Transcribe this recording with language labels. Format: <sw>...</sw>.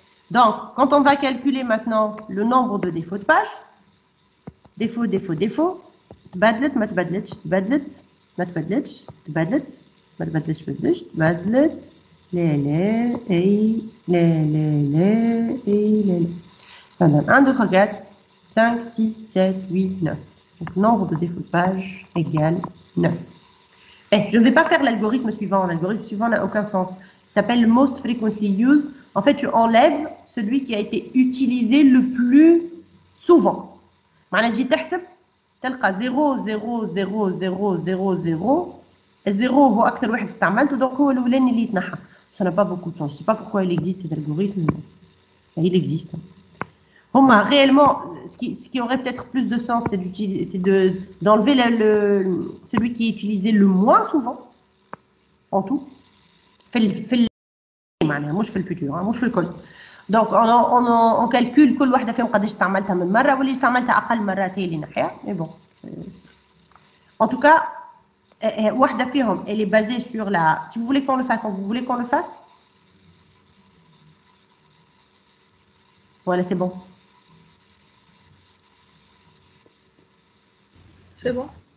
<fr>Donc quand on va calculer maintenant le nombre de défauts de page défaut défaut</fr> <ar>défaut تبدلت ما تبدلتش تبدلت ما تبدلتش تبدلت ما تبدلتش تبدلتش تبدلت لا لا اي لا لا لا اي لا لا.</ar> <fr>Ça donne 1 2 3 4 5 6 7 8 9. Donc nombre de défauts de page égale 9. Et je ne vais pas faire l'algorithme suivant. L'algorithme suivant n'a aucun sens. Il s'appelle most frequently used. En fait, tu enlèves celui qui a été utilisé le plus souvent.</fr> <ar>معناها تجي تحسب تلقى 0 0 0 0 0 0 الزيرو هو أكثر واحد استعملته</ar> <fr>donc</fr> <ar>هو الأولاني اللي يتنحى.</ar> <fr>Ça n'a pas beaucoup de sens. Je ne sais pas pourquoi il existe cet algorithme. Mais il existe. Réellement, ce qui aurait peut-être plus de sens, c'est d'enlever celui qui est utilisé le moins souvent, en tout.</fr> <ar>مش في الفيتور مش في الكل.</ar> <fr>Donc on calcule</fr> <ar>كل واحدة فيهم قداش استعملتها من مرة واللي استعملتها أقل مرات هي اللي نحيها.</ar> <fr>Mais bon. En tout cas,</fr> <ar>واحدة فيهم</ar> <fr>elle est basée sur la. Si vous voulez qu'on le fasse, vous voulez qu'on le fasse? Voilà, c'est bon. c'est bon</fr>